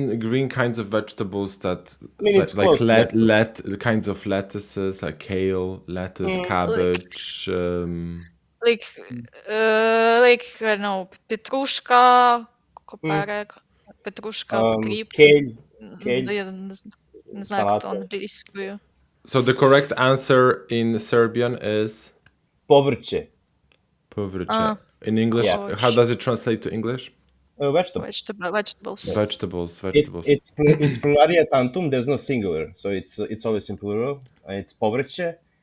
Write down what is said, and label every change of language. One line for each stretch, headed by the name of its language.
English: Green kinds of vegetables that I mean, it's like close, kinds of lettuces like kale, lettuce, cabbage. like I don't know,
Ukrainian: петрушка, коперек, петрушка, потріб.
English: Kale.
Ukrainian: Я не знаю, як то англійською.
English: So the correct answer in Serbian is
Serbian: Povrće.
English: povrće. In English, Yeah. how does it translate to English? Vegetables. Vegetables. It's pluralia tantum. There's no singular, so it's always in plural. It's povrće.